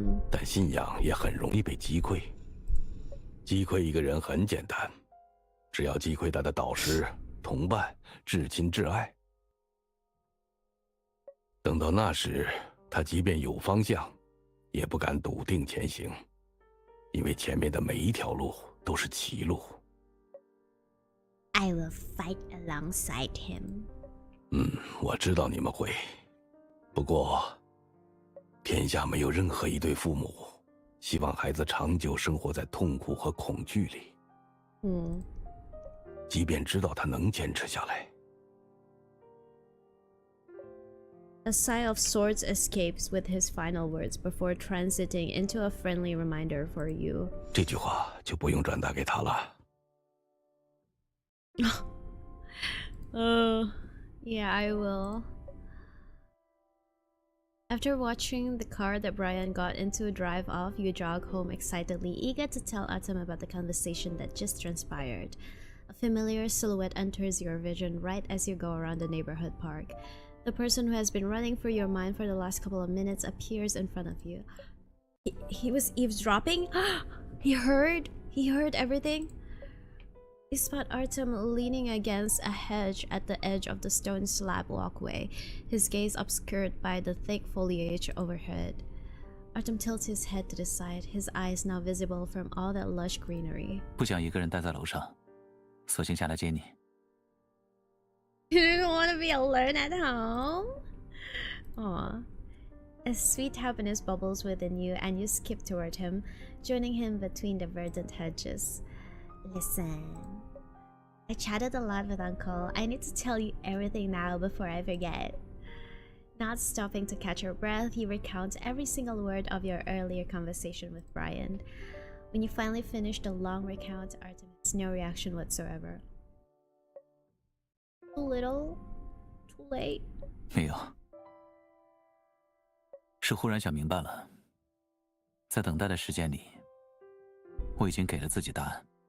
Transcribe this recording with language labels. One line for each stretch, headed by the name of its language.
Chinese: 但信仰也很容易被击溃。击溃一个人很简单，只要击溃他的导师、同伴、至亲至爱。等到那时，他即便有方向，也不敢笃定前行，因为前面的每一条路都是歧路。
English: I will fight alongside him.
Chinese: 我知道你们会，不过，天下没有任何一对父母希望孩子长久生活在痛苦和恐惧里。即便知道他能坚持下来。
English: A sigh of sorts escapes with his final words before transiting into a friendly reminder for you.
Chinese: 这句话就不用转达给他了。
English: Yeah, I will. After watching the car that Brian got into drive off, you jog home excitedly, eager to tell Atom about the conversation that just transpired. A familiar silhouette enters your vision right as you go around the neighborhood park. The person who has been running through your mind for the last couple of minutes appears in front of you. He was eavesdropping? He heard everything? You spot Artem leaning against a hedge at the edge of the stone slab walkway, his gaze obscured by the thick foliage overhead. Artem tilts his head to the side, his eyes now visible from all that lush greenery.
Chinese: 不想一个人待在楼上，索性下来接你。
English: You didn't want to be alone at home? Aw. A sweet happiness bubbles within you and you skip toward him, joining him between the verdant hedges. Listen, I chatted a lot with Uncle. I need to tell you everything now before I forget. Not stopping to catch your breath, you recount every single word of your earlier conversation with Brian. When you finally finish the long recount, Artem has no reaction whatsoever. Too little? Too late?
Chinese: 没有，是忽然想明白了，在等待的时间里，我已经给了自己答案。